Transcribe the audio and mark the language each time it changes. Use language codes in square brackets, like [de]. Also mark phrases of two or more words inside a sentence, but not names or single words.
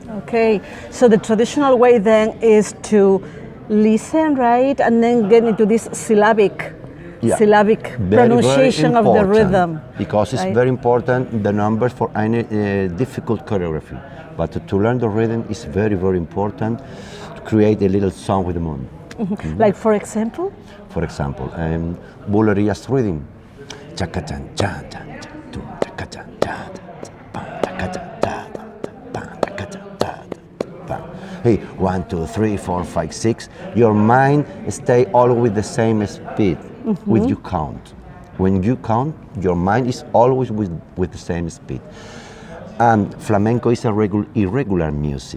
[en] Okay, so the traditional way then is to listen, right, and then get into this syllabic pronunciation very of the rhythm. Because it's very important, the numbers for any difficult choreography. But to learn the rhythm is very, very important to create a little song with the moon. Like for example? For example, Bulgaria's rhythm. Chaka-chan, chan, chan, chan, tu, chaka-chan, chan, chaka-chan. Hey, 1, 2, 3, 4, 5, 6. Your mind stay always with the same speed with you count. When you count, your mind is always with the same speed. And flamenco is a irregular music.